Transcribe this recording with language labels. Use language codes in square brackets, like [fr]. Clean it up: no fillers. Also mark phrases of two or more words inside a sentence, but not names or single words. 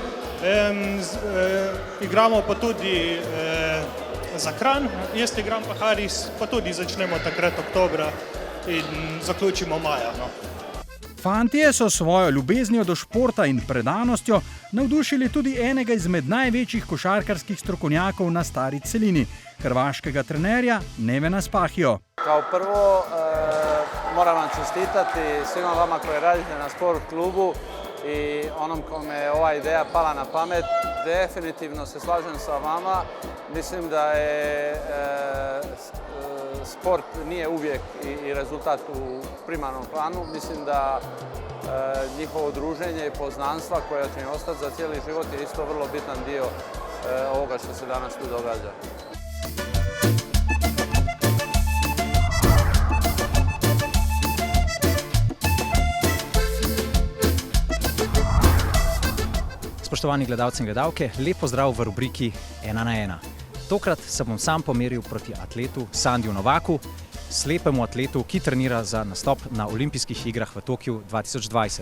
[sl] Igramo pa tudi za Kranj, jaz igram pa Haris, pa tudi začnemo takrat oktobra. in zaključimo maja. No. Fantje so svojo ljubeznijo do športa in predanostjo navdušili tudi enega izmed največjih košarkarskih strokovnjakov na stari celini, hrvaškega trenerja Nevena Spahijo. [hr] Kao prvo moram vam čestitati svima vama koji radite na sport klubu i onom kome je ova ideja pala na pamet. Definitivno se slažem sa vama. Mislim da je sport nije uvijek i rezultat u primarnom planu. Mislim da njihovo druženje i poznanstva koja će im ostati za cijeli život je isto vrlo bitan dio ovoga što se danas tu događa. [sl] Spoštovani gledalci in gledalke, lep pozdrav v rubriki 1 na 1. Tokrat se bom sam pomeril proti atletu Sandiju Novaku, slepemu atletu, ki trenira za nastop na olimpijskih igrah v Tokiu 2020.